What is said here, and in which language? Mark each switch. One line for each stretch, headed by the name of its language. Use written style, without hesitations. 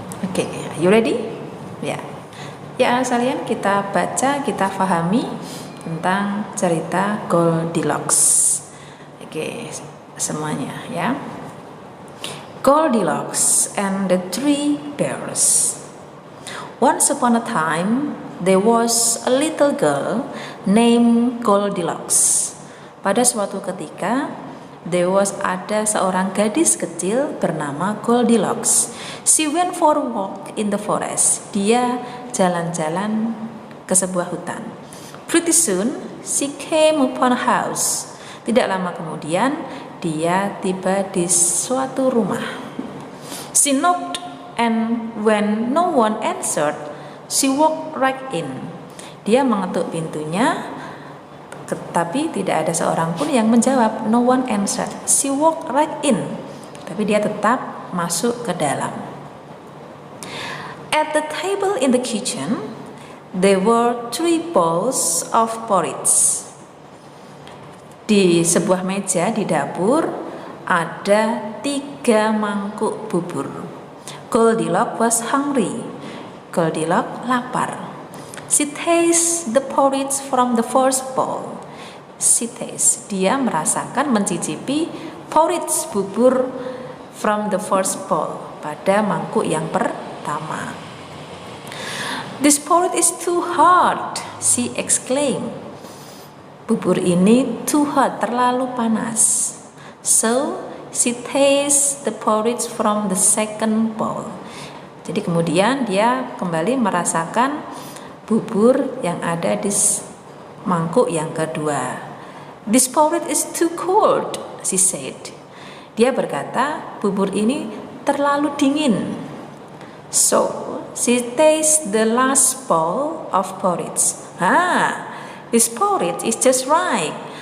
English: Okay, are you ready?
Indonesian: Ya. Ya, kalian kita baca, kita pahami tentang cerita Goldilocks. Oke, semuanya ya.
English: Goldilocks and the Three Bears. Once upon a time, there was a little girl named Goldilocks.
Indonesian: Pada suatu ketika, ada seorang gadis kecil bernama Goldilocks.
English: She went for a walk in the forest.
Indonesian: Dia jalan-jalan ke sebuah hutan.
English: Pretty soon, she came upon a house.
Indonesian: Tidak lama kemudian, dia tiba di suatu rumah.
English: She knocked, and when no one answered, she walked right in.
Indonesian: Dia mengetuk pintunya, tetapi tidak ada seorang pun yang menjawab.
English: No one answered. She walked right in.
Indonesian: Tapi dia tetap masuk ke dalam.
English: At the table in the kitchen, there were 3 bowls of porridge.
Indonesian: Di sebuah meja di dapur ada 3 mangkuk bubur.
English: Goldilocks was hungry. Goldilocks
Indonesian: lapar.
English: She tasted the porridge from the first bowl. She tasted,
Indonesian: dia merasakan, mencicipi porridge bubur
English: from the first bowl,
Indonesian: pada mangkuk yang pertama.
English: This porridge is too hot, she exclaimed.
Indonesian: Bubur ini
English: too hot,
Indonesian: terlalu panas.
English: So she tasted the porridge from the second bowl.
Indonesian: Jadi kemudian dia kembali merasakan bubur yang ada di mangkuk yang kedua.
English: This porridge is too cold, she said.
Indonesian: Dia berkata, bubur ini terlalu dingin.
English: So she tasted the last bowl of porridge. This porridge is just right.